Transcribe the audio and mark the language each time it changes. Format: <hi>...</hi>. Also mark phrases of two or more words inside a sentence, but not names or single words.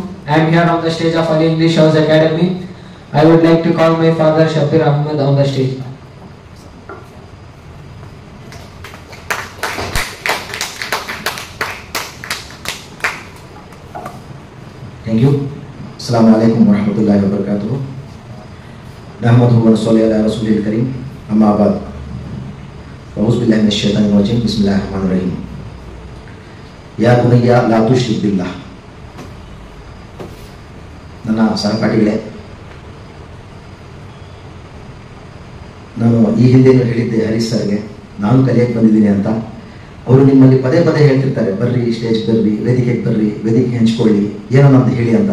<en>I am here on the stage of Ali English House Academy. I would like to call my father Shabir Ahmed on the stage. Thank you.</en> <ar>السلام عليكم ورحمة الله وبركاته. نحمده ونصلي على رسوله الكريم. أما بعد. أعوذ بالله من الشيطان الرجيم. بسم الله الرحمن الرحيم. يا بني لا تشرك بالله.</ar> <kn>ನನ್ನ ಸಹಪಾಠಿಗಳೇ, ನಾನು ಈ ಹಿಂದೆನೂ ಹೇಳಿದ್ದೆ ಹರೀಶ್ ಸರ್ಗೆ, ನಾನು ಕಲಿಯಕ್ಕೆ ಬಂದಿದ್ದೀನಿ ಅಂತ. ಅವರು ನಿಮ್ಮಲ್ಲಿ ಪದೇ ಪದೇ ಹೇಳ್ತಿರ್ತಾರೆ, ಬರ್ರಿ ಸ್ಟೇಜ್ ಬರ್ರಿ, ವೇದಿಕೆಗೆ ಬರ್ರಿ, ವೇದಿಕೆ ಹಂಚ್ಕೊಳ್ಳಿ, ಏನೋ ಅಂತ ಹೇಳಿ ಅಂತ.</kn>